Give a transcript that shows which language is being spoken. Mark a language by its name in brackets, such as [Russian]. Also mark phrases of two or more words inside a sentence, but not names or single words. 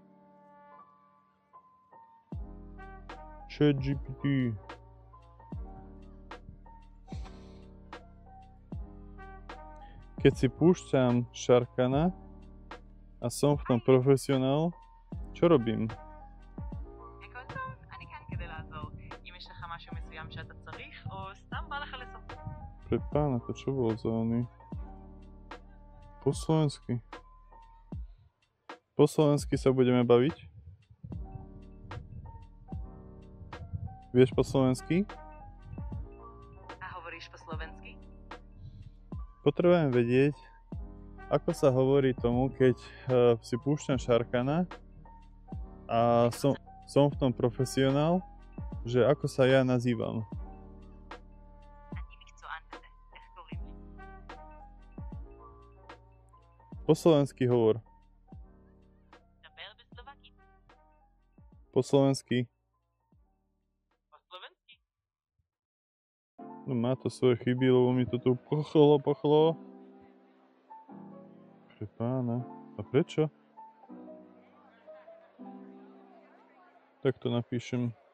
[Slovak] ChatGPT. Keď si púšťam Sharkana a som v tom profesionál, čo robím? [Hebrew] הכל טוב, אני כאן כדי לעזור. אם יש לך משהו מסוים שאתה צריך, או סתם בא לך לסוף. [Slovak] Pre pána, to čo bolo za oný? Po slovensky. Po slovensky sa budeme baviť. Vieš po slovensky? A hovoríš po slovensky? Potrebujem vedieť, ako sa hovorí tomu, keď si púšťam Sharkana a som v tom profesionál, že ako sa ja nazývam. [Hebrew] אני מקצוען בזה. איך קוראים לי? [Slovak] Po slovensky hovor. [Hebrew] דבר בסלובקית. [Slovak] Po slovensky. Po slovensky. No má to svoje chyby, lebo mi to tu pochlo. Pre pána. A prečo? Tak to napíšem.